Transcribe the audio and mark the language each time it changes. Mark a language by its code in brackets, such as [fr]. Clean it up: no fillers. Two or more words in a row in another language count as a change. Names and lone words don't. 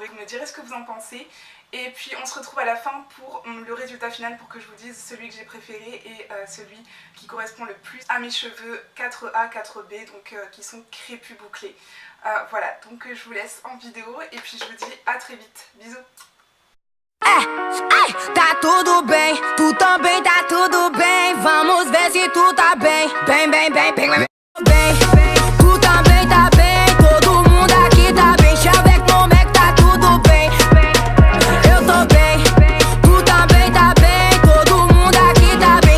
[fr] Vous me direz ce que vous en pensez, et puis on se retrouve à la fin pour le résultat final, pour que je vous dise celui que j'ai préféré et celui qui correspond le plus à mes cheveux 4A, 4B, donc qui sont crépus bouclés. Voilà, donc je vous laisse en vidéo et puis je vous dis à très vite, bisous. [pt] Tá tudo bem, tu também tá tudo bem. Vamos ver se tu tá bem. Bem, bem, bem, bem, bem. Tu também tá bem, todo mundo aqui tá bem. Deixa eu ver como é que tá tudo bem. Eu tô bem, tu também tá bem, todo mundo aqui tá bem.